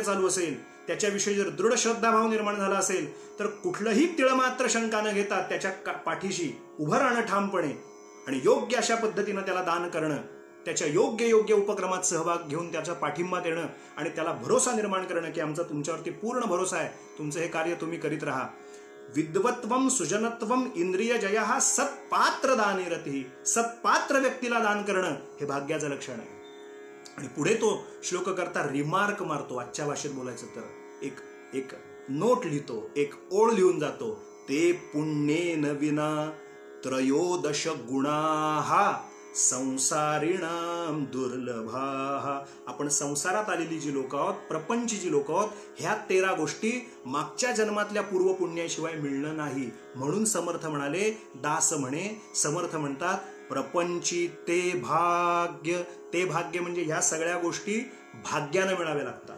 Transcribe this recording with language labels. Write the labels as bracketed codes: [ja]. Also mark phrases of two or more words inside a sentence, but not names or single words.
[mr] चालू असेल, त्याच्याविषयी जर दृढ श्रद्धाभाव निर्माण झाला असेल, तर कुठलंही तिळमात्र शंका न घेता त्याच्या पाठीशी उभं राहणं ठामपणे, आणि योग्य अशा पद्धतीनं त्याला दान करणं, त्याच्या योग्य उपक्रमात सहभाग घेऊन त्याचा पाठिंबा देणं, आणि त्याला भरोसा निर्माण करणं की आमचा तुमच्यावरती पूर्ण भरोसा आहे, तुमचं हे कार्य तुम्ही करीत राहा. [sa] विद्वत्वम सुजनत्वम इंद्रिय जया सत्पात्र दाने रती. [mr] सत्पात्र व्यक्तीला दान करणं हे भाग्याचं लक्षण आहे. आणि पुढे तो श्लोक करता रिमार्क मारतो, आजच्या भाषेत बोलायचं तर एक नोट लिहितो, एक ओळ लिहून जातो, ते [sa] पुण्येन विना त्रयोदश गुणाहा संसारिणाम दुर्लभाहा. [mr] आपण संसारात आलेली जी लोक आहोत, प्रपंची जी लोक आहोत, ह्या 13 गोष्टी मागच्या जन्मातल्या पूर्व पुण्याशिवाय मिळणं नाही. म्हणून समर्थ म्हणाले, दास म्हणे, समर्थ म्हणतात, प्रपंची ते भाग्य. ते भाग्य म्हणजे ह्या सगळ्या गोष्टी भाग्यानं मिळाव्या लागतात.